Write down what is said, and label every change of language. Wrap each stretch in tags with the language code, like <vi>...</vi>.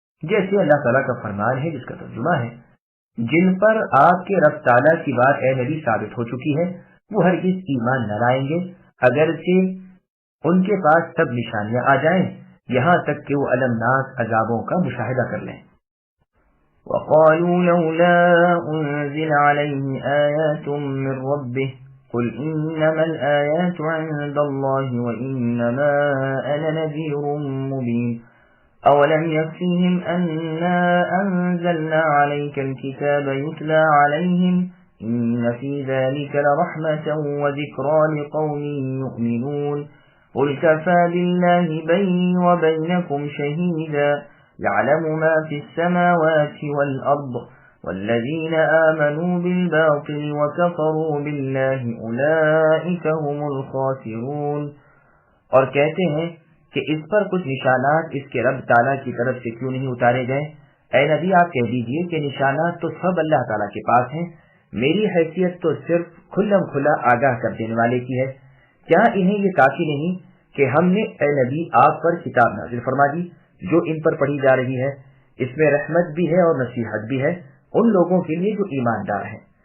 <ur>جیسے اللہ تعالیٰ کا فرمان ہے جس کا ترجمہ ہے، جن پر آپ کے رب تعالیٰ کی بات اے نبی ثابت ہو چکی ہے وہ ہرگز ایمان نہ لائیں گے اگرچہ ان کے پاس سب نشانیاں آ جائیں، یہاں تک کہ وہ المناک عذابوں کا مشاہدہ کر لیں۔</ur> <ar>وقالوا لولا أنزل عليه آيات من ربه قل إنما الآيات عند الله وإنما أنا نذير مبين أولم يكفيهم أنا أنزلنا عليك الكتاب يتلى عليهم إن في ذلك لرحمة وذكرى لقوم يؤمنون قل كفى بالله بيني وبينكم شهيدا يعلم ما في السماوات والأرض والذين آمنوا بالباطل وكفروا بالله أولئك هم الخاسرون۔</ar> <ur>اور کہتے ہیں کہ اس پر کچھ نشانات اس کے رب تعالیٰ کی طرف سے کیوں نہیں اتارے گئے؟ اے نبی آپ کہہ دیجئے کہ نشانات تو سب اللہ تعالیٰ کے پاس ہیں، میری حیثیت تو صرف کھلم کھلا آگاہ کر دینے والے کی ہے۔ کیا انہیں یہ کافی نہیں کہ ہم نے اے نبی آپ پر کتاب نازل فرما دی جو ان پر پڑھی جا رہی ہے، اس میں رحمت بھی ہے اور نصیحت بھی ہے ان لوگوں کے لیے جو ایماندار ہیں۔</ur>